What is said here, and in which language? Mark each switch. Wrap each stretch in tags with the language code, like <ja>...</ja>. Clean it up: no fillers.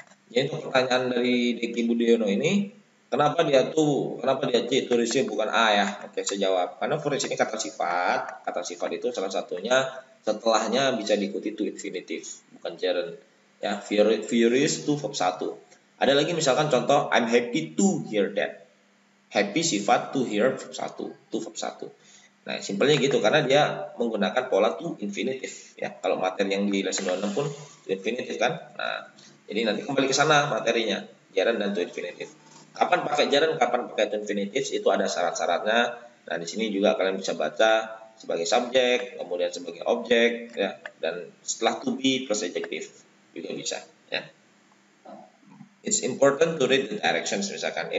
<id>Jadi untuk pertanyaan dari Deki Budiono ini, kenapa dia C tulisnya bukan A ya? Oke, saya jawab. Karena for ini kata sifat itu salah satunya setelahnya bisa diikuti to infinitive, bukan gerund. Ya, furious to verb 1. Ada lagi misalkan contoh</id> <en>I'm happy to hear that. Happy sifat to hear verb 1, to verb 1.</en> <id>Nah, simpelnya gitu karena dia menggunakan pola to infinitive ya. Kalau materi yang di lesson 26 pun to infinitive kan. Nah, jadi nanti kembali ke sana materinya, gerund dan to infinitive. Kapan pakai gerund, kapan pakai to infinitive itu ada syarat-syaratnya. Nah, di sini juga kalian bisa baca sebagai subjek, kemudian sebagai objek ya, dan setelah to be plus adjective juga bisa ya.</id> <en>It's important to read the directions</en> <id>misalkan.</id>